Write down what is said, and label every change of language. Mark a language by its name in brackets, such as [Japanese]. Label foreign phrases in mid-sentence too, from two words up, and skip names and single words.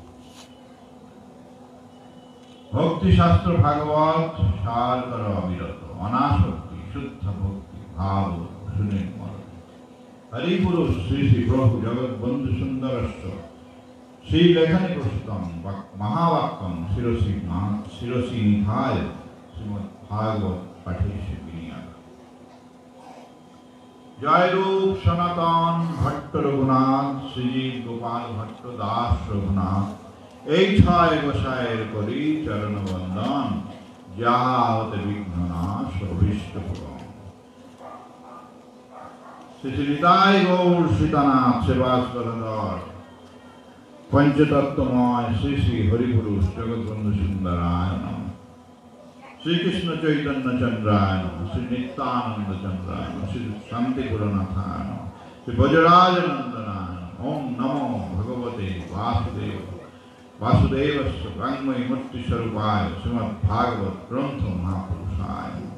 [Sanskrit] भक्तिशास्त्र भागवत सारकर अविरत अनासक्ति शुद्ध भक्ति भाव सुनिर्मल हरिपुरुष श्री श्री प्रभु जगद्बंधु सुंदरश्च श्री लेखनी प्रस्तुतं महावाक्यं शिरसि निधाय श्रीमद् भागवत पाठेषु विनीयत। [Bangla] জয় রূপ সনাতন ভট্ট রঘুনাথ শ্রীজীব গোপাল ভট্ট দাস রঘুনাথ এই ছয় গোসাইয়ের করি চরণ বন্দন যাহতে বিঘ্ন নাশ অভীষ্ট পূরণ। [Sanskrit] শ্রী শ্রী নিতাই গৌর সীতানাথ সেবাস্বরধর पंचतत्वमय श्री श्री हरिपुरुष जगद्बंधु सुंदराय नमः। श्री कृष्ण चैतन्य चंद्राय नमः। श्री नित्यानंद चंद्राय नमः। श्री शांतिपुरनाथाय नमः। श्री ब्रजराज नंदनाय नमः। ओम नमो भगवते वासुदेव वासुदेवस्य वाङ्मय मूर्ति स्वरूपाय श्रीमद् भागवत ग्रंथ महापुरुषाय नमः।